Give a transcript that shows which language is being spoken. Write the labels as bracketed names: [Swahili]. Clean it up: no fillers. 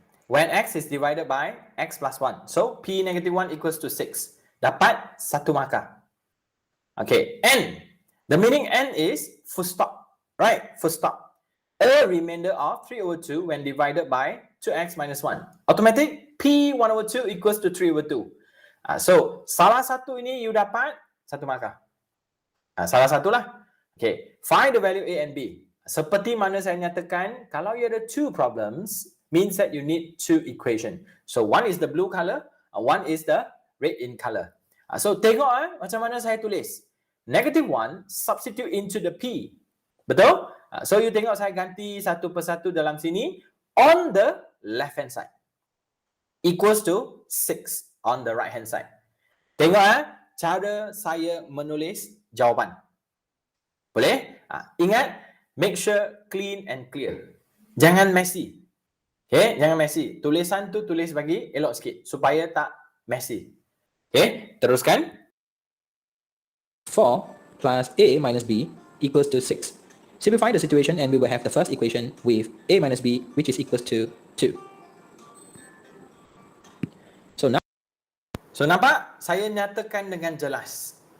[English] When x is divided by x plus 1. So p negative 1 equals to 6. [Malay] Dapat satu markah. Okay, n. [English] The meaning n is full stop. Right? Full stop. A remainder of 3 over 2 when divided by 2x minus 1. Automatic p 1 over 2 equals to 3 over 2. [Malay] So salah satu ini you dapat satu markah. Salah satulah. [English] Okay. Find the value a and b. [Malay] Seperti mana saya nyatakan, kalau you ada [English] two problems, means that you need two equation. So one is the blue color, one is the red in color. So [Malay] tengok macam mana saya tulis. [English] Negative 1 substitute into the p. [Malay] Betul? So you tengok saya ganti satu persatu dalam sini [English] on the left hand side. Equals to 6 on the right hand side. [Malay] Tengok cara saya menulis jawapan. Boleh? Ingat, [English] make sure clean and clear. [Malay] Jangan messy. Okay, jangan messy. Tulisan tu tulis bagi elok sikit supaya tak messy. Okay, teruskan. [English] 4 plus a minus b equals to 6. Simplify the situation and we will have the first equation with a minus b which is equals to 2. So [Malay] nampak? Saya nyatakan dengan jelas.